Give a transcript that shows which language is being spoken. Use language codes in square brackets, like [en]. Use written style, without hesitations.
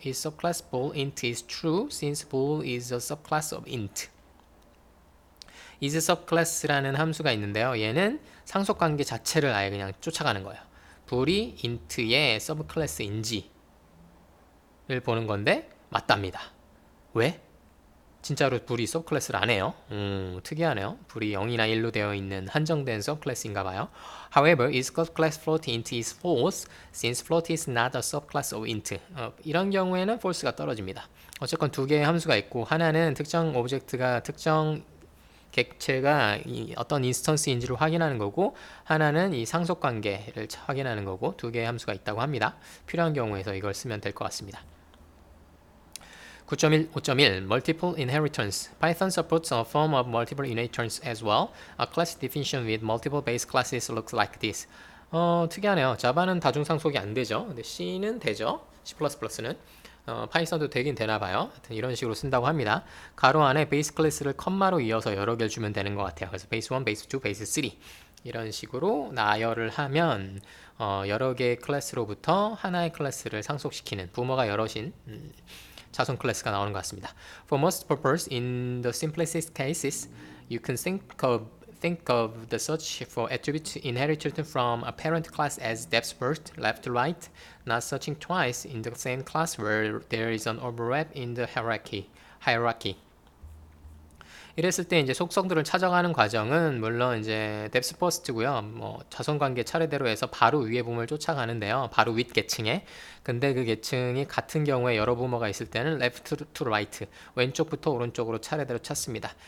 [en] is subclass bool int is true since bool is a subclass of int. [ko] is subclass라는 함수가 있는데요. 얘는 상속 관계 자체를 아예 그냥 쫓아가는 거예요. bool이 int의 subclass인지 를 보는 건데 맞답니다. 왜? 진짜로 불이 서브클래스를 안 해요. 특이하네요. 불이 0이나 1로 되어 있는 한정된 서브클래스인가 봐요. [en] However, is subclass float int is false since float is not a subclass of int. [ko] 이런 경우에는 false가 떨어집니다. 어쨌건 두 개의 함수가 있고 하나는 특정 오브젝트가 특정 객체가 어떤 인스턴스인지를 확인하는 거고 하나는 이 상속 관계를 확인하는 거고 두 개의 함수가 있다고 합니다. 필요한 경우에서 이걸 쓰면 될 것 같습니다. [en] 9.1, 5.1 Multiple Inheritance. Python supports a form of multiple inheritance as well. A class definition with multiple base classes looks like this. [ko] 특이하네요. 자바는 다중상속이 안 되죠. 근데 C는 되죠. C++는. 파이썬도 되긴 되나 봐요. 하여튼 이런 식으로 쓴다고 합니다. 가로 안에 베이스 클래스를 컴마로 이어서 여러 개를 주면 되는 것 같아요. 그래서 베이스 1, 베이스 2, 베이스 3 이런 식으로 나열을 하면 여러 개의 클래스로부터 하나의 클래스를 상속시키는 부모가 여럿인 자손 클래스가 나오는 것 같습니다. [en] For most purpose, in the simplest cases, you can think of the search for attribute inherited from a parent class as depth first, left to right, not searching twice in the same class where there is an overlap in the hierarchy. [ko] 이랬을 때 이제 속성들을 찾아가는 과정은 물론 이제 depth first고요. 뭐 자손 관계 차례대로 해서 바로 위에 부모를 쫓아가는데요. 바로 윗 계층에. 근데 그 계층이 같은 경우에 여러 부모가 있을 때는 [en] left to right, [ko] 왼쪽부터 오른쪽으로 차례대로 찾습니다.